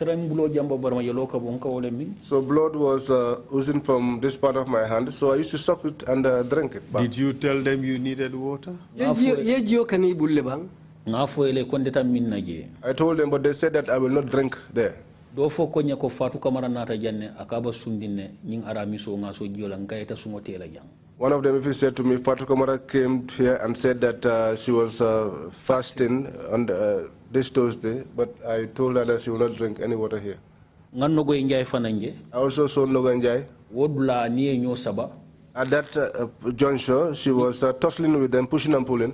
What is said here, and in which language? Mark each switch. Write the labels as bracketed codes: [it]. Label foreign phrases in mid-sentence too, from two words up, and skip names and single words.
[en] blood was oozing from this part of my hand, so I used to suck it and drink it back. Did you tell them you needed water? I told them, but they said that I will not drink there. [man] Do fo konya ko fatu kamara nata janne akaba sundine ning aramiso ngaso jiola ngaeta sungotela jang. [en] One of them if he said to me, Fatu Kamara came here and said that she was fasting this Thursday, but I told her that she will not drink any water here. I also saw Nogo Njai. At that juncture, she was tussling with them, pushing and pulling.